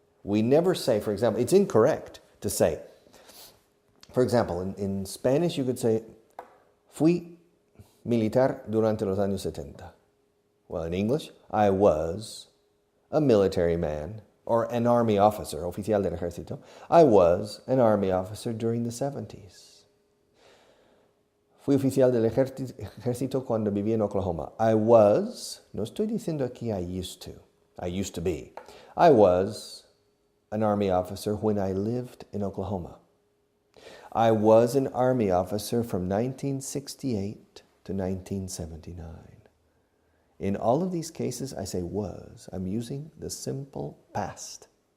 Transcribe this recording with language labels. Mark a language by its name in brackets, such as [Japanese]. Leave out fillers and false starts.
[English] We never say, for example, it's incorrect to say, for example, in Spanish you could say, [Spanish] fui militar durante los años 70. [English] Well, in English, I was a military man or an army officer, [Spanish] oficial del ejército. [English] I was an army officer during the 70s. [Spanish] Fui oficial del ejército cuando viví en Oklahoma. [English] I was, [Spanish] no estoy diciendo aquí [English] I used to be. I was an army officer when I lived in Oklahoma. I was an army officer from 1968 to 1979. In all of these cases, I say was. I'm using the simple past.